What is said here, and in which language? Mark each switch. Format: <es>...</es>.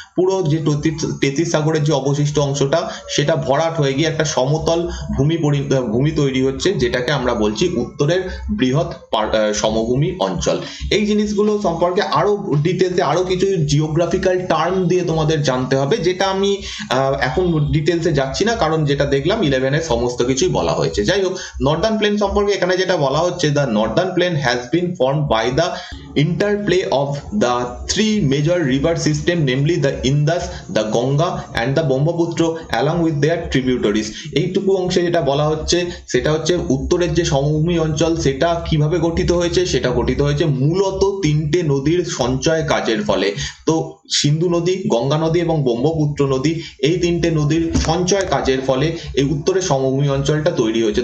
<bn>পুরো যে টেথিস সাগরের যে অবশিষ্ট অংশটা সেটা ভরাট হয়ে গিয়ে একটা সমতল ভূমি তৈরি হচ্ছে, যেটাকে আমরা বলছি উত্তরের বৃহৎ সমভূমি অঞ্চল। এই জিনিসগুলো সম্পর্কে আরো ডিটেলসে আরো কিছু জিওগ্রাফিক্যাল টার্ম দিয়ে তোমাদের জানতে হবে, যেটা আমি এখন ডিটেলসে যাচ্ছি না, কারণ যেটা দেখলাম 11-এর সমস্ত কিছুই বলা হয়েছে। যাই হোক, নর্দার্ন প্লেন সম্পর্কে এখানে যেটা বলা হচ্ছে,</bn> <en>The northern plain has been formed by the interplay of the three major river system, namely the Indus, the Ganga and the Brahmaputra along with their tributaries।</en> <bn>এইটুকু অংশে যেটা বলা হচ্ছে সেটা হচ্ছে উত্তরের যে সমভূমি অঞ্চল সেটা কিভাবে গঠিত হয়েছে, সেটা গঠিত হয়েছে মূলত তিনটে নদীর সঞ্চয় কাজের ফলে। তো সিন্ধু নদী, গঙ্গা নদী এবং ব্রহ্মপুত্র নদী, এই তিনটে নদীর সঞ্চয় কাজের ফলে এই উত্তরের সমভূমি অঞ্চলটা তৈরি হয়েছে।</bn>